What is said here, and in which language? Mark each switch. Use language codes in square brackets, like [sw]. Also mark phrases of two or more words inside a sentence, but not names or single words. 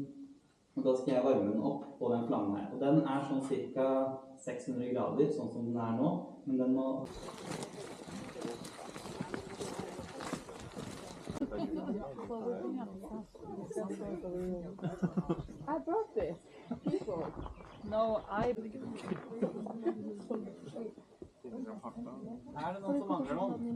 [no] Og da skal jeg varme den opp på den flammen her. Og den er sånn ca. 600 grader, sånn som den er nå. Men den må... [en] I brought this. People. No, I... [no] Er det noen som mangler noen?